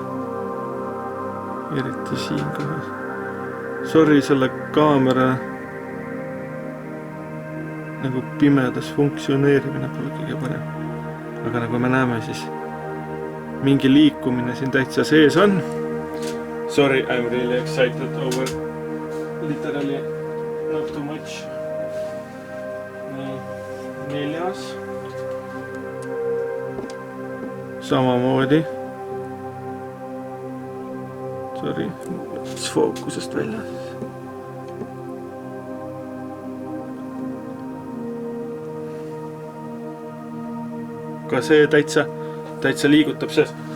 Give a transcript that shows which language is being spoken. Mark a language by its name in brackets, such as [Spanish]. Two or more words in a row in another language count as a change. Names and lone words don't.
[Estonian] Eriti siin kohas. Sorry, selle kaamera nagu pimedas funktsioneerimine pole kõige parem. Aga nagu me näeme, siis mingi liikumine siin täitsa sees on. [English] Sorry, I'm really excited over literally not too much. [Estonian] Neljas. Samamoodi. Sorry, fookusest välja. Ka see täitsa liigutab sees.